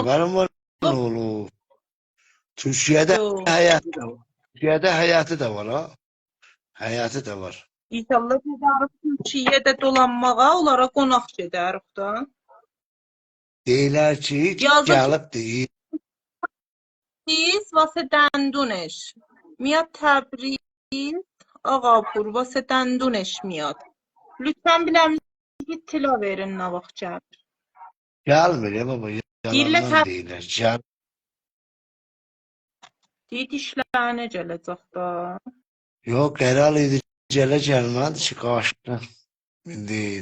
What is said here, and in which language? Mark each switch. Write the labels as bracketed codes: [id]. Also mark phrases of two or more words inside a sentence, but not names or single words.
[az] Xəbərim var, nə olub? Türkiyədə Yox. həyatı da var. Türkiyədə həyatı da var, ha? Həyatı da var. İnşallah gedərik Türkiyədə dolanmağa, onlara qonaq gedərik da. Deyirlər ki, Yazıq- gəlib deyir. [fa] Biz vاسه دندونش میاد تبریز آقاپور واسه دندونش میاد. [az] Lütfen biləmizə ittila verin nə vaxt gəlir. Gəlmir ya baba, Deyirlər yalandan deyirlər. Gəl. Deyir dişlərinə gələcək da. Yox, qəral idi, gəlmədi ki, qaçdı. İndi